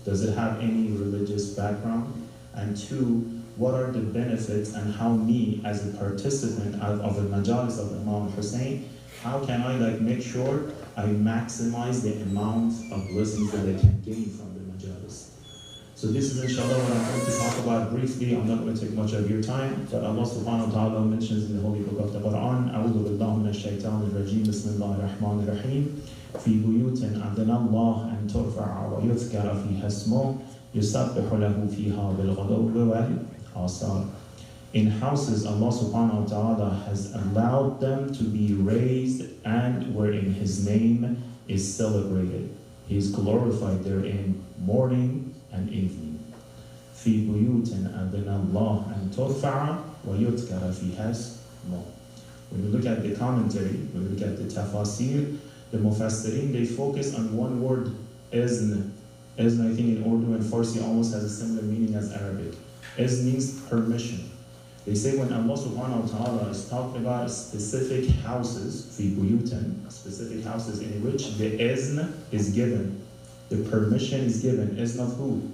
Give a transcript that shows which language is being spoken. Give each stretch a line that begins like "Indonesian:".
English: Does it have any religious background? And two, what are the benefits and how me, as a participant of the majalis of Imam Hussain, how can I make sure I maximize the amount of blessings that I can gain from the majalis? So this is inshallah what I'm going to talk about briefly. I'm not going to take much of your time, but Allah subhanahu wa ta'ala mentions in the Holy Book of the Quran,
Arabic: أعوذ بالله من الشيطان الرجيم بسم الله الرحمن الرحيم في بيوت أذن الله أن ترفع ويذكر فيها اسمه يسبح له فيها بالغدو والآصال.
English: In houses, Allah subhanahu wa ta'ala has allowed them to be raised and wherein His name is celebrated. He is glorified therein morning and evening.
Arabic: في بيوت أذن الله أن ترفع ويذكر فيها اسمه.
English: When we look at the commentary, when we look at the tafasir, the mufassirin, they focus on one word, izn. Izn, I think in Urdu and Farsi almost has a similar meaning as Arabic. Izn means permission. They say when Allah subhanahu wa ta'ala is talking about specific houses,
Arabic: في بيوت,
English: specific houses in which the izn is given, the permission is given. Izn of who?